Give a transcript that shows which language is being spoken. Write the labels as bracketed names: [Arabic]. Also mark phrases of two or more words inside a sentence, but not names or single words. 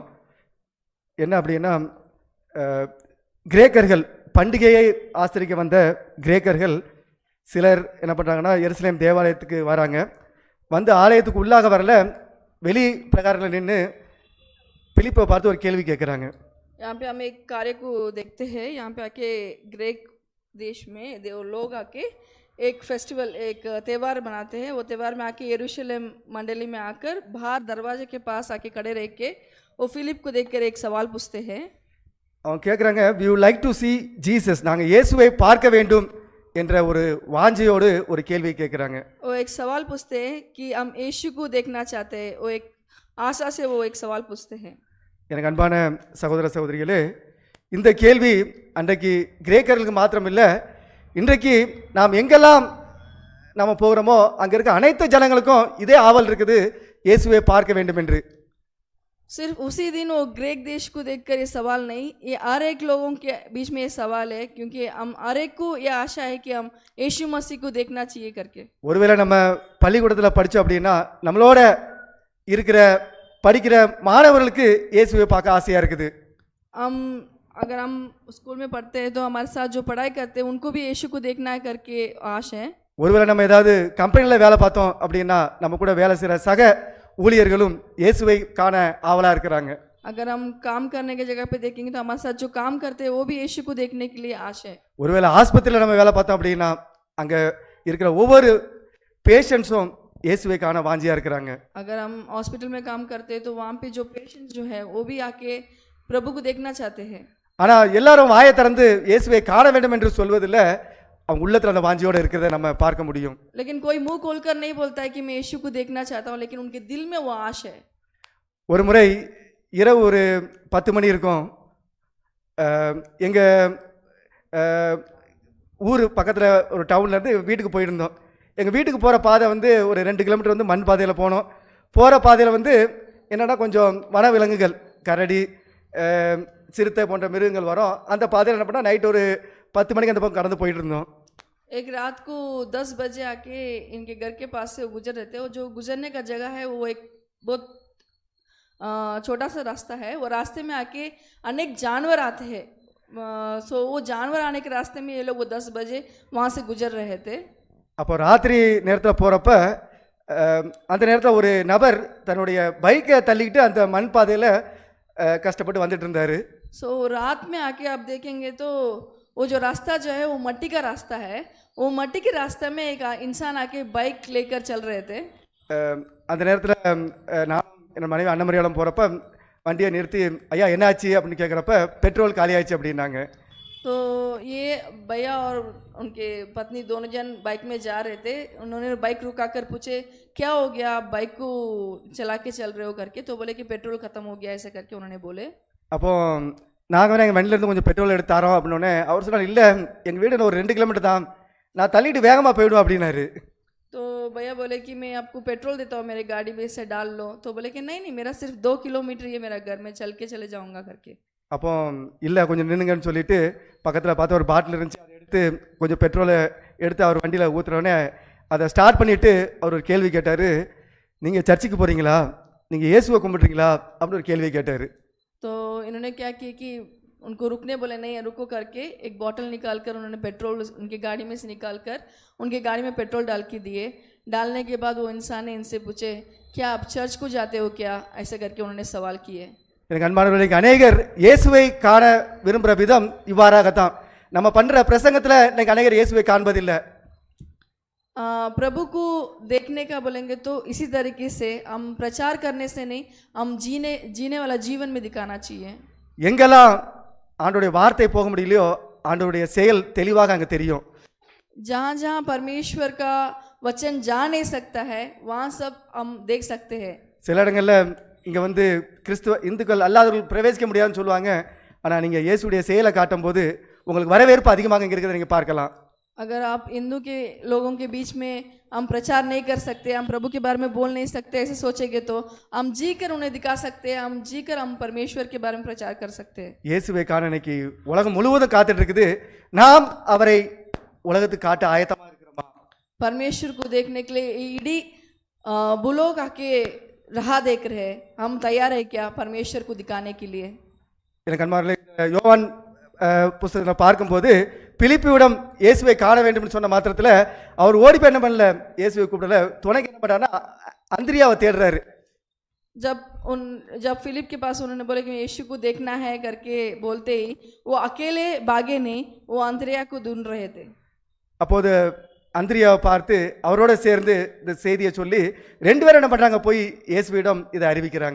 [Tamil] என்ன அப்படின்னா, கிரேக்கர்கள் பண்டிகையை ஆசரிக்க வந்த கிரேக்கர்கள் சிலர் என்ன பண்ணுறாங்கன்னா, எருசலேம் தேவாலயத்துக்கு வராங்க. வந்து ஆலயத்துக்கு உள்ளாக வரல, வெளி பிரகாரத்தில் நின்று பிலிப்பை பார்த்து ஒரு கேள்வி கேட்குறாங்க. [Hindi] यहाँ पे हम एक कार्य को देखते हैं. यहाँ पे आके ग्रीक देश में लोग आके एक फेस्टिवल, एक त्यौहार मनाते हैं. वो त्यौहार में आके यरूशलेम मंडली में आकर बाहर दरवाजे के पास आके खड़े रह के वो फिलिप को देखकर एक सवाल पूछते हैं. [Tamil] அவங்க கேட்குறாங்க, [English] We would like to see Jesus, [Tamil] நாங்கள் இயேசுவை பார்க்க வேண்டும் என்ற ஒரு வாஞ்சையோடு ஒரு கேள்வி கேட்குறாங்க. [Hindi] वो एक सवाल पूछते हैं कि हम यीशु को देखना चाहते हैं. वो एक आशा से वो एक सवाल पूछते हैं. [Tamil] எனக்கு அன்பான சகோதர சகோதரிகளே, இந்த கேள்வி அன்றைக்கு கிரேக்கர்களுக்கு மாத்திரம் இல்லை, இன்றைக்கு நாம் எங்கெல்லாம் நம்ம போகிறோமோ அங்கே இருக்க அனைத்து ஜனங்களுக்கும் இதே ஆவல் இருக்குது, இயேசுவை பார்க்க வேண்டும் என்று. [Hindi] सिर्फ उसी दिन वो ग्रीक देश को देखकर ये सवाल नहीं, ये हर एक लोगों के बीच में ये सवाल है, क्योंकि हम हर एक को ये आशा है कि हम यीशु मसीह को देखना चाहिए करके. [Tamil] ஒருவேளை நம்ம பள்ளிக்கூடத்தில் படித்தோம் அப்படின்னா நம்மளோட இருக்கிற படிக்கிற மாணவர்களுக்கு இயேசுவை பார்க்க ஆசையாக இருக்குது. [Hindi] अगर हम स्कूल में पढ़ते हैं तो हमारे साथ जो पढ़ाई करते हैं उनको भी यीशु को देखना है करके आश है. [Tamil] ஒருவேளை நம்ம ஏதாவது கம்பெனியில் வேலை பார்த்தோம் அப்படின்னா நம்ம கூட வேலை செய்கிற சக ஊழியர்களும் இயேசுவை காண ஆவலாக இருக்கிறாங்க. [Hindi] अगर हम काम करने की जगह पे देखेंगे तो हमारे साथ जो काम करते हैं वो भी यीशु को देखने के लिए आश है. [Tamil] ஒருவேளை ஆஸ்பத்திரியில் நம்ம வேலை பார்த்தோம் அப்படின்னா அங்கே இருக்கிற ஒவ்வொரு பேஷண்ட்ஸும் இயேசுவை காண வாஞ்சியாக இருக்கிறாங்க. [Hindi] अगर हम हॉस्पिटल में काम करते हैं तो वहाँ पे जो पेशेंट्स जो है वो भी आके प्रभु को देखना चाहते हैं. [Tamil] ஆனால் எல்லாரும் வாயை திறந்து இயேசுவை காண வேண்டும் என்று சொல்வதில் அவங்க உள்ளத்தில் அந்த வாஞ்சியோடு இருக்கிறத நம்ம பார்க்க முடியும். [Hindi] लेकिन कोई मुंह खोलकर नहीं बोलता है कि मैं यीशु को देखना चाहता हूँ, लेकिन उनके दिल में वो आश है. [Tamil] ஒரு முறை இரவு ஒரு 10 மணி இருக்கும். எங்கள் ஊர் பக்கத்தில் ஒரு டவுன்லேருந்து வீட்டுக்கு போயிருந்தோம். எங்கள் வீட்டுக்கு போகிற பாதை வந்து ஒரு 2 கிலோமீட்டர் வந்து மண் பாதையில் போனோம். போகிற பாதையில் வந்து என்னென்னா கொஞ்சம் வனவிலங்குகள், கரடி, சிறுத்தை போன்ற மிருகங்கள் வரும். அந்த பாதையில் என்ன பண்ணால் நைட் ஒரு 10 மணிக்கு அந்த பக்கம் கடந்து போயிட்டு இருந்தோம். [Hindi] एक रात को 10 बजे आके इनके घर के पास से गुजर रहे थे, और जो गुजरने का जगह है वो एक बहुत छोटा सा रास्ता है. वो रास्ते में आके अनेक जानवर आते हैं. सो वो जानवर आने के रास्ते में ये लोग वो 10 बजे वहाँ से गुजर रहे थे. [Tamil] அப்போ ராத்திரி நேரத்தில் போகிறப்ப அந்த நேரத்தில் ஒரு நபர் தன்னுடைய பைக்கை தள்ளிக்கிட்டு அந்த மண் பாதையில் கஷ்டப்பட்டு வந்துட்டு இருந்தார். [Hindi] सो रात में आके आप देखेंगे तो वो जो रास्ता जो है वो मट्टी का रास्ता है. वो मट्टी के रास्ते में एक इंसान आके बाइक लेकर चल रहे थे. [Tamil] அந்த நேரத்தில் நான் என் மனைவி அன்னமரியாலம் போகிறப்ப வண்டியை நிறுத்தி ஐயா என்னாச்சு அப்படின்னு கேட்குறப்ப பெட்ரோல் காலி ஆயிடுச்சு அப்படின்னாங்க. [Hindi] तो ये भैया और उनके पत्नी दोनों जन बाइक में जा रहे थे. उन्होंने बाइक रुका कर पूछे क्या हो गया, आप बाइक को चला के चल रहे हो करके. तो बोले कि पेट्रोल ख़त्म हो गया ऐसे करके उन्होंने बोले. [Tamil] அப்போ நாங்கள் வேணா எங்கள் வண்டியிலேருந்து கொஞ்சம் பெட்ரோல் எடுத்து தரோம் அப்படின்னோடனே அவர் சொன்னார், இல்லை எங்கள் வீடு ஒரு 2 கிலோமீட்டர் தான், நான் தள்ளிட்டு வேகமாக போயிடுவேன் அப்படின்னாரு. [Hindi] तो भैया बोले कि मैं आपको पेट्रोल देता हूँ, मेरे गाड़ी में से डाल लो. तो बोले कि नहीं नहीं, मेरा सिर्फ 2 किलोमीटर ये मेरा घर, में चल के चले जाऊँगा करके. [Tamil] அப்போ இல்லை கொஞ்சம் நின்னுங்கன்னு சொல்லிட்டு பக்கத்தில் பார்த்து ஒரு பாட்டில் இருந்துச்சு, அதை எடுத்து கொஞ்சம் பெட்ரோலை எடுத்து அவர் வண்டியில் ஊற்றுறோடனே அதை ஸ்டார்ட் பண்ணிவிட்டு அவர் ஒரு கேள்வி கேட்டார், நீங்கள் சர்ச்சுக்கு போகிறீங்களா, நீங்கள் இயேசுவை கும்பிட்றீங்களா அப்படின்னு ஒரு கேள்வி கேட்டார். [Hindi] तो इन्होंने क्या किया कि उनको रुकने बोले, नहीं रुको करके एक बॉटल निकाल कर उन्होंने पेट्रोल उनकी गाड़ी में से निकाल कर उनकी गाड़ी में पेट्रोल डाल के दिए. डालने के बाद वो इंसान ने इनसे पूछे क्या आप चर्च को जाते हो क्या, ऐसे करके उन्होंने सवाल किए. [Tamil] எனக்கு அன்பானவர்களுக்கு அநேகர் இயேசுவை காண விரும்புகிற விதம் இவ்வாறாகத்தான். நம்ம பண்ணுற பிரசங்கத்தில் இன்னைக்கு அநேகர் இயேசுவை காண்பதில்லை. [Hindi] प्रभु को देखने का बोलेंगे तो इसी तरीके से हम प्रचार करने से नहीं, हम जीने वाला जीवन में दिखाना चाहिए. [Tamil] எங்கெல்லாம் ஆண்டவருடைய வார்த்தை போக முடியலையோ ஆண்டவருடைய செயல் தெளிவாக அங்கே தெரியும். [Hindi] जहाँ जहाँ परमेश्वर का वचन जा नहीं सकता है वहाँ सब हम देख सकते हैं. [Tamil] சில இடங்களில் இங்கே வந்து கிறிஸ்துவ இந்துக்கள் அல்லாதவர்கள் பிரவேசிக்க முடியாதுன்னு சொல்லுவாங்க. ஆனால் நீங்கள் இயேசுடைய செயலை காட்டும் போது உங்களுக்கு வரவேற்பு அதிகமாக இங்கே இருக்கிறத நீங்கள் பார்க்கலாம். [Hindi] अगर आप हिंदू के लोगों के बीच में हम प्रचार नहीं कर सकते, हम प्रभु के बारे में बोल नहीं सकते, ऐसे सोचेंगे तो हम जी कर उन्हें दिखा सकते हैं, हम जी कर हम परमेश्वर के बारे में प्रचार कर सकते हैं. [Tamil] இயேசுவை காண இன்னைக்கு உலகம் முழுவதும் காத்துட்டு இருக்குது. நாம் அவரை உலகத்துக்கு காட்ட ஆயத்தமாக இருக்கிறோமா? [Hindi] परमेश्वर को देखने के लिए इडी बुलोग आके राह देख रहे हैं, हम तैयार है क्या परमेश्वर को दिखाने के लिए? [Tamil] எனக்கு அன்பார்ந்த யோவான் புஸ்தகத்தில் பார்க்கும்போது பிலிப்பியிடம் இயேசுவை காண வேண்டும் சொன்ன மாத்திரத்தில் அவர் ஓடி போய் என்ன பண்ணல, இயேசுவை கூப்பிடல, துணைக்கு என்ன பண்ணாருன்னா அந்திரியாவை தேடுறாரு. [Hindi] जब फिलिप के पास उन्होंने बोला कि यीशु को देखना है करके बोलते ही वो अकेले भागे नहीं, वो अंद्रिया को ढूंढ रहे थे. [Tamil] அப்போது அந்திரியாவை பார்த்து அவரோட சேர்ந்து இந்த செய்தியை சொல்லி 2 பேரும் என்ன பண்ணுறாங்க, போய் இயேசுவிடம் இதை அறிவிக்கிறாங்க.